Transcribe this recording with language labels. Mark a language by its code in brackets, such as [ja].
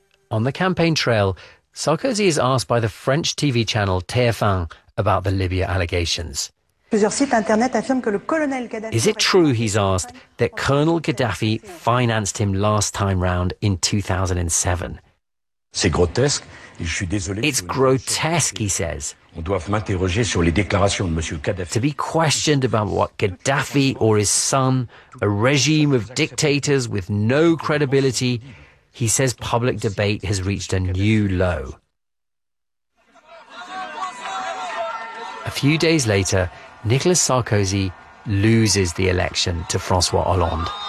[en] On the campaign trail, Sarkozy is asked by the French TV channel TF1 about the Libya allegations. [fr] Plusieurs sites internet affirment que le colonel Gaddafi... [en] Is it true, he's asked, that Colonel Gaddafi financed him last time round in 2007? [fr] C'est grotesque, et je suis désolé... [en] It's grotesque, he says. [fr] On doit m'interroger sur les déclarations de Monsieur Gaddafi. [en] To be questioned about what Gaddafi or his son, a regime of dictators with no credibility, he says public debate has reached a new low. A few days later, Nicolas Sarkozy loses the election to François Hollande.